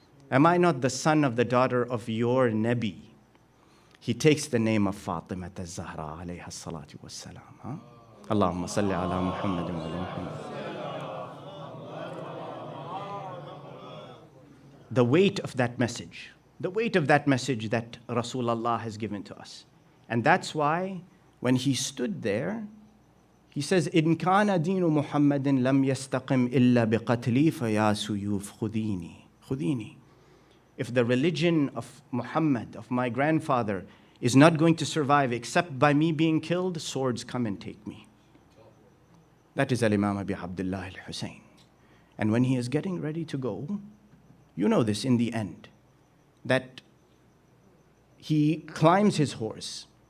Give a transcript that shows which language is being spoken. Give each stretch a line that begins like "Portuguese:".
English: Am I not the son of the daughter of your Nabi? He takes the name of Fatima az-Zahra alayha salatu wassalam.
Arabic: Allahumma salli ala Muhammadin wa ala Muhammad.
English: The weight of that message. The weight of that message that Rasulullah has given to us. And that's why when he stood there, he says,
Arabic: إِن كَانَ دِينُ مُحَمَّدٍ لَمْ يَسْتَقِمْ إِلَّا بِقَتْلِي فَيَا سُيُوفْ خُذِينِي.
English: If the religion of Muhammad, of my grandfather, is not going to survive except by me being killed, swords come and take me. That is Al-Imam Abi Abdullah al-Hussein. And when he is getting ready to go, you know this in the end, that he climbs his horse.